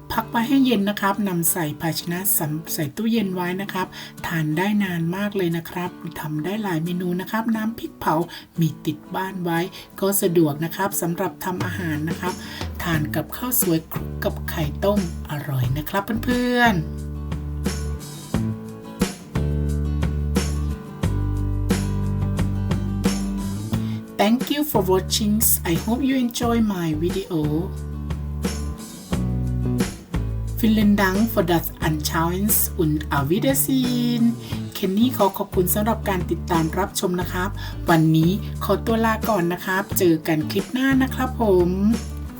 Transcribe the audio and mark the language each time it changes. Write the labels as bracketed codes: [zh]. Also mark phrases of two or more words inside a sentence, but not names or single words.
[th] ไว้ให้เย็นนะครับนำใส่ภาชนะใส่ตู้เย็นไว้นะครับทานได้นานมากเลยนะครับทำได้หลายเมนูนะครับน้ำพริกเผามีติดบ้านไว้ก็สะดวกนะครับสำหรับทำอาหารนะครับทานกับข้าวสวยคลุกกับไข่ต้มอร่อยนะครับเพื่อนๆ [en] Thank you for watching. I hope you enjoy my video. [de] Vielen Dank für das Anschauen und auf Wiedersehen. [th] เคนนี่ขอบคุณสำหรับการติดตามรับชมนะครับวันนี้ขอตัวลาก่อนนะครับเจอกันคลิปหน้านะครับผม